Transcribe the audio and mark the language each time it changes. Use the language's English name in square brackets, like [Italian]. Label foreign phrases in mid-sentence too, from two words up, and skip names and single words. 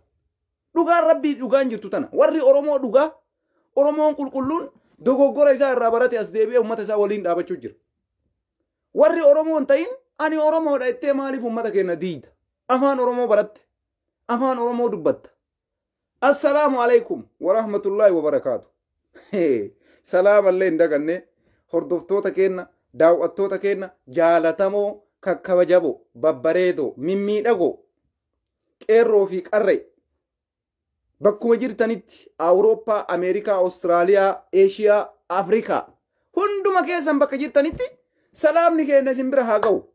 [Oromo] Dhugaan rabbii dhugaan jirtu tana. Warri Oromoo dhugaa Oromoon qulqulluun dogoggora isaa irraa barate as deebi'ee uummata isaa waliin dhaabachuu jira. Warri Oromoon ta'in ani Oromoodha jettee maaliif uummata keenya diida? Afaan Oromoo baratte. Afaan Oromoo dubbatta. [Arabic] السلام عليكم ورحمة الله وبركاته. [Oromo] Salaama illee hin daganne hordoftoota keenya, daawwattoota keenya jaalatamoo, kakkabajaboo, babbareedoo, mimmiidhagoo, qeerroo fi qarree. Bakkuma jirtanitti Awurooppaa, Ameerikaa, Awustiraaliyaa, Eeshiyaa, Afrikaa hunduma keessan bakka jirtanitti salaamni keenya isin bira haa ga'u.